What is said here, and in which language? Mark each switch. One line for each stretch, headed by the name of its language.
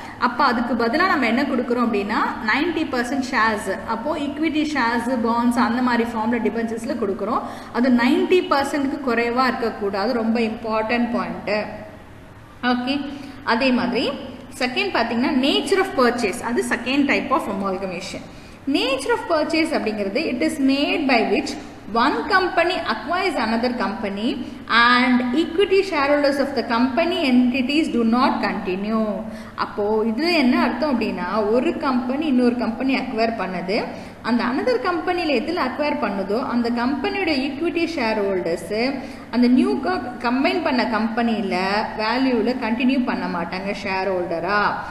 Tamil: அப்போ அதுக்கு பதிலாக நம்ம என்ன கொடுக்குறோம் அப்படின்னா 90% ஷேர்ஸ். அப்போது ஈக்விட்டி ஷேர்ஸு, பாண்ட்ஸ் அந்த மாதிரி ஃபார்மில் டிபென்ச்சர்ஸில் கொடுக்குறோம். அது 90%க்கு குறைவாக இருக்கக்கூடாது. ரொம்ப இம்பார்ட்டன்ட் பாயிண்ட்டு. ஓகே. அதே மாதிரி செகண்ட் பார்த்தீங்கன்னா நேச்சர் ஆஃப் பர்ச்சேஸ்.
English: அது second type of amalgamation. Nature of purchase அப்படிங்கிறது it is made by which one company acquires another company and equity shareholders of the company entities do not continue.
Tamil: அப்போ இது என்ன அர்த்தம் அப்படின்னா, ஒரு company இன்னொரு company acquire பண்ணது, அந்த அனதர் கம்பெனியில் எதில் அக்வயர் பண்ணுதோ அந்த கம்பெனியோட ஈக்விட்டி ஷேர் ஹோல்டர்ஸு அந்த நியூ கம்பைன் பண்ண கம்பெனியில் வேல்யூவில் கண்டினியூ பண்ண மாட்டாங்க ஷேர் ஹோல்டரா.